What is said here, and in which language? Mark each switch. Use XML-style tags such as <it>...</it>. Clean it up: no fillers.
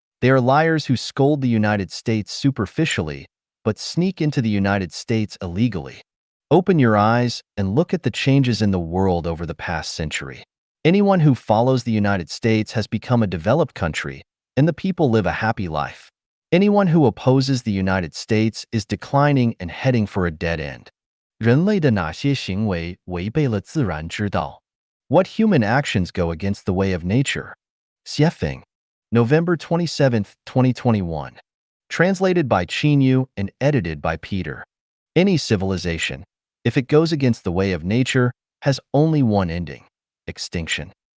<en>They are liars who scold the United States superficially, but sneak into the United States illegally. Open your eyes and look at the changes in the world over the past century. Anyone who follows the United States has become a developed country, and the people live a happy life. Anyone who opposes the United States is declining and heading for a dead end.</en> <zh>人类的哪些行为违背了自然之道？</zh> <en>What human actions go against the way of nature? Xiefeng, November 27, 2021. Translated by Qinyu and edited by Peter. Any civilization, if it goes against the way of nature, has only one ending: extinction.</en>